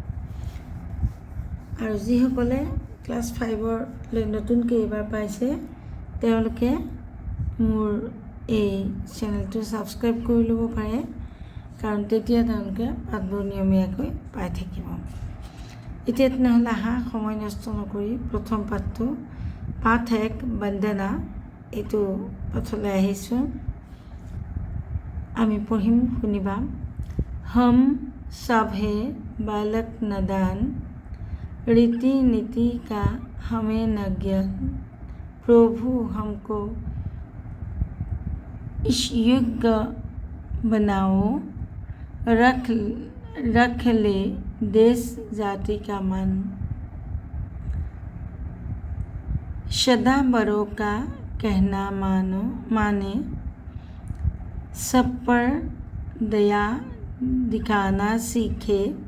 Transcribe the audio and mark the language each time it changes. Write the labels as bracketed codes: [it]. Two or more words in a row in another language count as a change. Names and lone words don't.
[as] আৰু যিসকলে ক্লাছ 5লৈ নতুনকৈ এইবাৰ পাইছে তেওঁলোকে মোৰ এই চেনেলটো ছাবস্ক্ৰাইব কৰি ল'ব পাৰে, কাৰণ তেতিয়া তেওঁলোকে পাঠবোৰ নিয়মীয়াকৈ পাই থাকিব। এতিয়া তেনেহ'লে আহা, সময় নষ্ট নকৰি প্ৰথম পাঠটো পাঠ 1 বন্দনা এইটো পাঠলৈ আহিছোঁ। আমি পঢ়িম, শুনিবা। [hi] हम सब है बालक नादान, रीति नीति का हमें न ज्ञान, प्रभु हमको इस युग बनाओ, रख ले देश जाति का मन, सदा बड़ों का कहना माने, सब पर दया दिखाना सीखे,